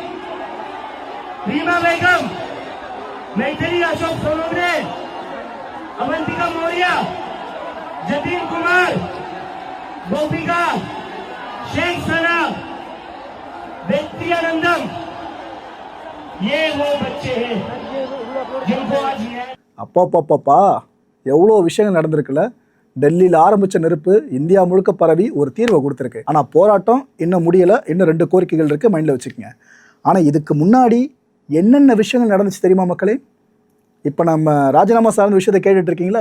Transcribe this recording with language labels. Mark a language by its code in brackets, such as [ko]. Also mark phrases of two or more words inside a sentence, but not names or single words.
[hi] रीमा बेगम, मैथिली अशोक सोनवणे, अवंतिका मौर्य, जतिन कुमार, गोपिका, शेख सना, व्यक्तियानंदम, ये वो बच्चे हैं जिनको आज न्याय [ta] அப்பப்பப்பா எவ்வளோ விஷயங்கள் நடந்திருக்குல்ல. டெல்லியில் ஆரம்பித்த நெருப்பு இந்தியா முழுக்க பரவி ஒரு தீர்வை கொடுத்துருக்கு. ஆனால் போராட்டம் இன்னும் முடியலை. இன்னும் 2 கோரிக்கைகள் இருக்குது, மைண்டில் வச்சுக்கோங்க. ஆனால் இதுக்கு முன்னாடி என்னென்ன விஷயங்கள் நடந்துச்சு தெரியுமா மக்களே? இப்போ நம்ம ராஜினாமா சார்ந்த விஷயத்தை கேட்டுட்டு இருக்கீங்களா?